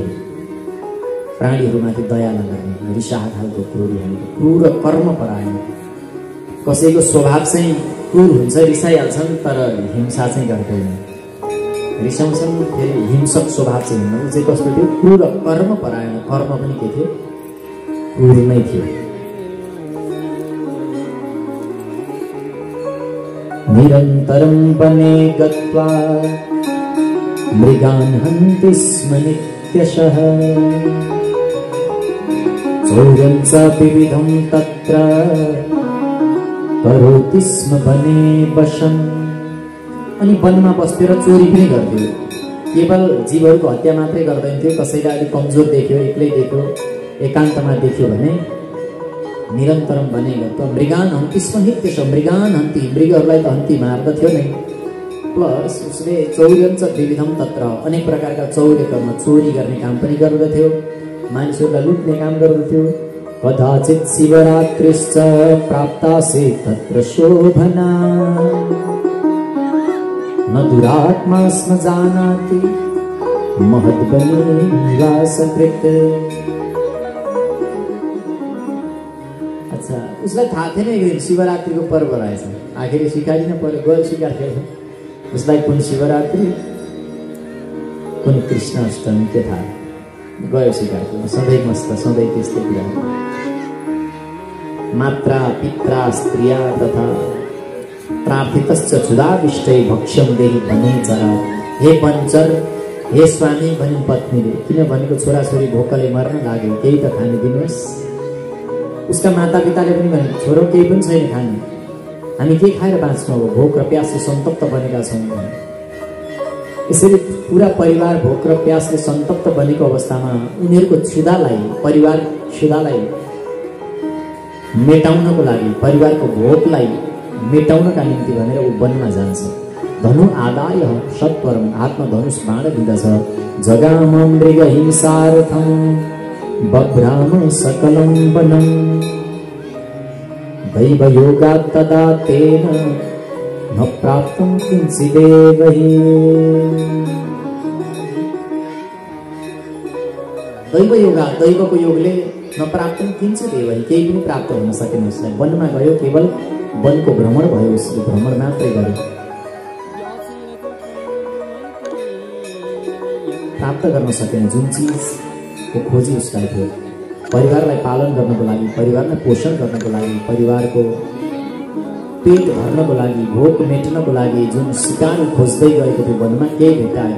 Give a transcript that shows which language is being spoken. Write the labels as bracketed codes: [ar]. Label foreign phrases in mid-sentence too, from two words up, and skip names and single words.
[ne] प्राणीहरूमाथि दया नगर्ने, रिसाह खालको क्रूर भनेको क्रूर कर्म परायण। कसैको स्वभाव चाहिँ क्रूर हुन्छ, रिसाइहाल्छन्, तर हिंसा चाहिँ गर्दैन। रिसाउँछन्, फेरि हिंसक स्वभाव चाहिँ हुन्न। ऊ चाहिँ कस्तो थियो? क्रूर कर्म परायण। कर्म पनि के थियो? क्रूर नै थियो। [sa] निरन्तरं वने गत्वा मृगान् हन्ति स्म नित्यशः, चौर्यं च विविधं तत्र करोति स्म वने वशम्। [ne] अनि वनमा बस्थ्यो र चोरी पनि गर्थ्यो। केवल जीवहरूको हत्या मात्रै गर्दैन थियो। कसैलाई अलिक कमजोर देख्यो, एक्लै देख्यो, एकान्तमा देख्यो भने [sa] निरन्तरम वने गत्वा मृगान् हन्ति स्म नित्यशः, मृगान् हन्ति, [ne] मृगहरूलाई त हन्ति मार्दथ्यो नै। प्लस उसले [sa] चौर्यं च विविधं तत्र, [ne] अनेक प्रकारका चौर्य कर्म, चोरी गर्ने काम पनि गर्दथ्यो, मानिसहरूलाई लुट्ने काम गर्दथ्यो। [sa] कदाचित् शिवरात्रिश्च प्राप्तासे तत्र शोभना, न दुरात्मा स्म जानाति महद्वने निवासकृत्। [ne] अच्छा, उसलाई थाहा थिएन एक दिन शिवरात्रिको पर्व रहेछ। आखिर सिकाइ न पर्यो, गयो शिकार खेल्न। उसलाई कुन शिवरात्रि, कुन कृष्ण अष्टमी के थाहा, गयो शिकार खेल्न। सधैँ मस्त, सधैँ त्यस्तै कुरा। [sa] मात्रा पित्रा स्त्रिया तथा प्रार्थितश्च क्षुधाविष्टै भक्ष्यं देहि भने जरा। [ne] हे वनचर, हे स्वामी भनिन् पत्नीले, किन भनेको छोराछोरी भोकले मर्न लाग्यो, केही त खाने दिनुहोस्। उसका मातापिताले पनि भने, छोरो केही पनि छैन खाने, हामी के खाएर बाँच्नु, अब भोक र प्यासले सन्तप्त बनेका छौँ। यसरी पुरा परिवार भोक र प्यासले सन्तप्त बनेको अवस्थामा उनीहरूको क्षुधालाई, परिवार क्षुधालाई मेटाउनको लागि, परिवारको भोकलाई मेटाउनका निम्ति भनेर ऊ वनमा जान्छ। [sa] धनु आदाय सत्वरम, [ne] हातमा धनुष बाण लिँदछ। [sa] जगाम मृग हिंसार्थं बभ्राम सकलं वनं, दैवयोगात् तदा तेन न प्राप्तं किंचिदेव हि। दैवयोगात्, [ne] दैवको योगले [sa] न प्राप्तं किंचिदेव हि, [ne] केही पनि प्राप्त हुन सकेन उसलाई। वनमा गयो, केवल वनको भ्रमण भयो, उसले भ्रमण मात्रै गर्यो। प्राप्त गर्न सकेन जुन चिजको खोजी उसलाई थियो। परिवारलाई पालन गर्नको लागि, परिवारलाई पोषण गर्नको लागि, परिवारको पेट भर्नको लागि, भोक मेट्नको लागि जुन शिकार खोज्दै गएको थियो वनमा, केही भेटाएन।